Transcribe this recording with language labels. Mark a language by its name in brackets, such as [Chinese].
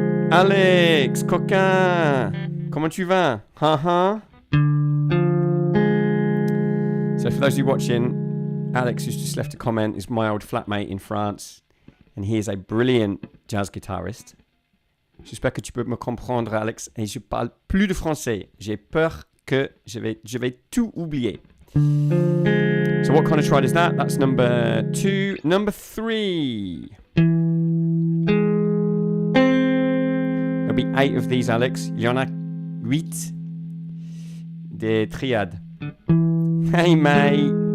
[French] Alex, coquin, comment tu vas? [English] So for those of you watching, Alex, who's just left a comment, is my old flatmate in France, and he is a brilliant jazz guitarist. [French] J'espère que tu peux me comprendre, Alex, et je parle plus de français. J'ai peur que je vais tout oublier. [English] So what kind of triad is that? That's number 2. Number 3. There'll be 8 of these, Alex. [French] Il y en a 8 des triades. [English] Hey, mate.